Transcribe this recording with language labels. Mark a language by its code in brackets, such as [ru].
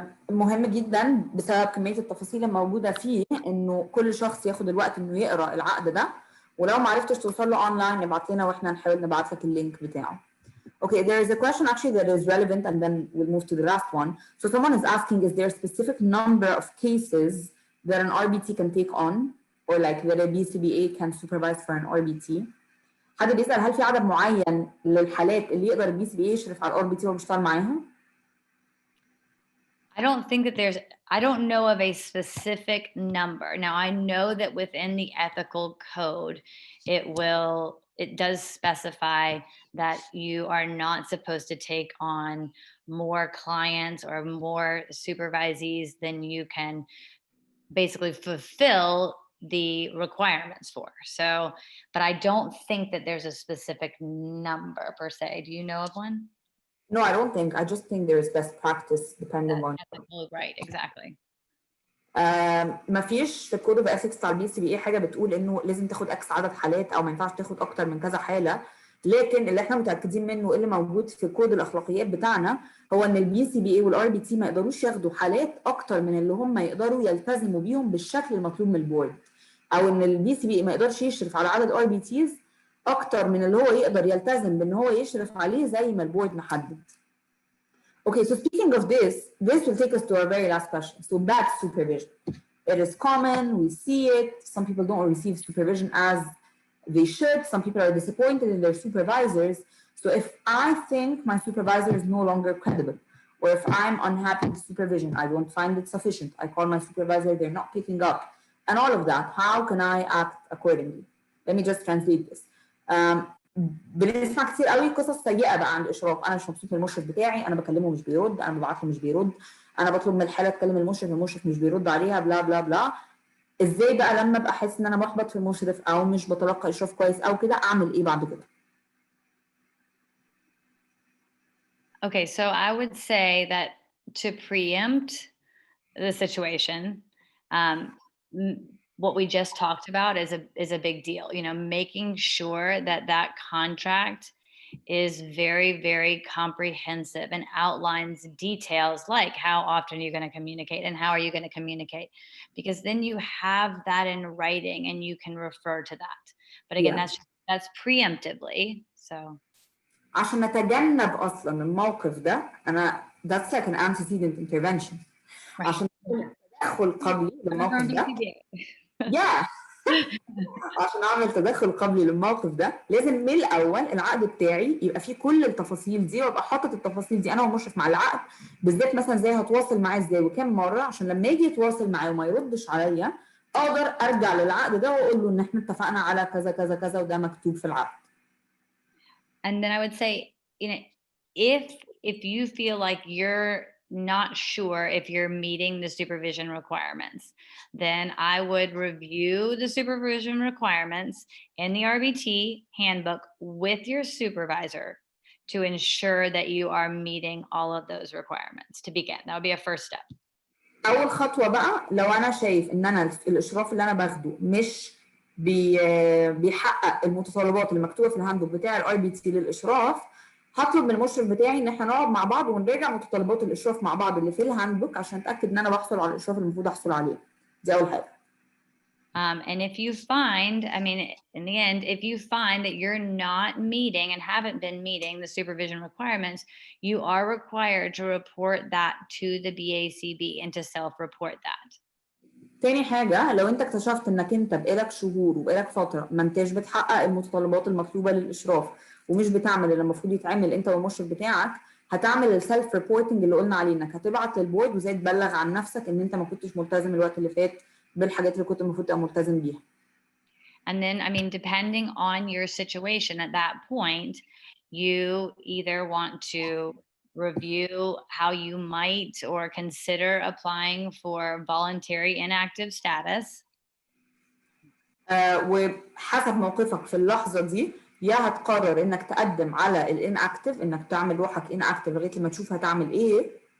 [ar] مهم جدا بسبب كمية التفاصيل الموجودة فيه إنه كل شخص ياخد الوقت إنه يقرأ العقد ده، ولو ما عرفتش توصل له أونلاين ابعت لنا وإحنا نحاول نبعت لك اللينك بتاعه. [en] Okay, there is a question actually that is relevant, and then we'll move to the last one. So someone is asking, is there a specific number of cases that an RBT can take on, or like that a BCBA can supervise for an RBT? [ar] حد بيسأل هل في عدد معين للحالات اللي يقدر البي سي بي يشرف على الRBT وهو بيشتغل معاها؟ [en] I don't know of a specific number. Now, I know that within the ethical code, it does specify that you are not supposed to take on more clients or more supervisees than you can basically fulfill the requirements for. So, but I don't think that there's a specific number per se. Do you know of one? No, I don't think. I just think there is best practice depending on. Right, exactly. [ar] ما فيش في الكود اوف اثكس بتاع البي سي بي اي حاجه بتقول انه لازم تاخد اكس عدد حالات او ما ينفعش تاخد اكتر من كذا حاله، لكن اللي احنا متاكدين منه اللي موجود في كود الاخلاقيات بتاعنا هو ان البي سي بي اي والار بي تي ما يقدروش ياخدوا حالات اكتر من اللي هم يقدروا يلتزموا بيهم بالشكل المطلوب من البورد، او ان البي سي بي اي ما يقدرش يشرف على عدد ار بي تيز اكتر من اللي هو يقدر يلتزم بان هو يشرف عليه زي ما البورد محدد. [en] Okay, so speaking of this will take us to our very last question. So bad supervision. It is common, we see it. Some people don't receive supervision as they should. Some people are disappointed in their supervisors. So if I think my supervisor is no longer credible, or if I'm unhappy with supervision, I don't find it sufficient, I call my supervisor, they're not picking up, and all of that, how can I act accordingly? Let me just translate this. [ar] بنسمع كتير قوي قصص سيئه بقى عن الاشراف، انا مش مبسوط من المشرف بتاعي، انا بكلمه مش بيرد، انا ببعت له مش بيرد، انا بطلب من الحاله تكلم المشرف مش بيرد عليها، بلا بلا بلا. ازاي بقى لما ابقى احس ان انا محبط في المشرف او مش بتلقى اشراف كويس او كده اعمل ايه بعد كده؟ [en] Okay, so I would say that to preempt the situation, what we just talked about is a big deal. You know, making sure that contract is very, very comprehensive and outlines details like how often you're going to communicate and how are you going to communicate, because then you have that in writing and you can refer to that. But again, that's preemptively. So [ar] عشان نتجنب اصلا الموقف ده انا [en] that's like an antecedent intervention. [ar] عشان تدخل قبلي للموقف ده عشان اعمل تدخل قبلي للموقف ده لازم من الاول العقد بتاعي يبقى فيه كل التفاصيل دي، وابقى حاطط التفاصيل دي انا ومشرف مع العقد بالذات، مثلا زي هتواصل معاه ازاي وكم مره، عشان لما يجي يتواصل معايا وما يردش عليا اقدر ارجع للعقد ده واقول له ان احنا اتفقنا على كذا كذا كذا وده مكتوب في العقد. [en] And then I would say, you know, if you feel like you're not sure if you're meeting the supervision requirements, then I would review the supervision requirements in the RBT handbook with your supervisor to ensure that you are meeting all of those requirements to begin. That would be a first step. [ar] اول خطوه بقى لو انا شايف ان انا الاشراف اللي انا باخده مش بيحقق المتطلبات اللي مكتوبه في الهاندبوك بتاع الاي بي تي للاشراف، هطلب من المشرف بتاعي ان احنا نقعد مع بعض ونراجع متطلبات الاشراف مع بعض اللي في الهاندبوك عشان اتاكد ان انا بحصل على الاشراف اللي المفروض احصل عليه. دي اول حاجه. [en] And if you find, I mean, in the end, if you find that you're not meeting and haven't been meeting the supervision requirements, you are required to report that to the BACB and to self-report that. [ar] تاني حاجة، لو انت اكتشفت انك انت بقالك شهور وبقالك فترة ما انتش بتحقق المتطلبات المطلوبة للإشراف ومش بتعمل اللي المفروض يتعمل انت والمشرف بتاعك، هتعمل السيلف ريبورتنج اللي قلنا عليه، انك هتبعت للبورد وزي تبلغ عن نفسك ان انت ما كنتش ملتزم الوقت اللي فات بالحاجات اللي كنت المفروض تبقى ملتزم بيها. [en] And then, I mean, depending on your situation at that point, you either want to review how you might or consider applying for voluntary inactive status. [ar] وحسب موقفك في اللحظة دي يا هتقرر انك تقدم على الاناكتيف، انك تعمل روحك اناكتيف لغاية لما تشوف هتعمل ايه.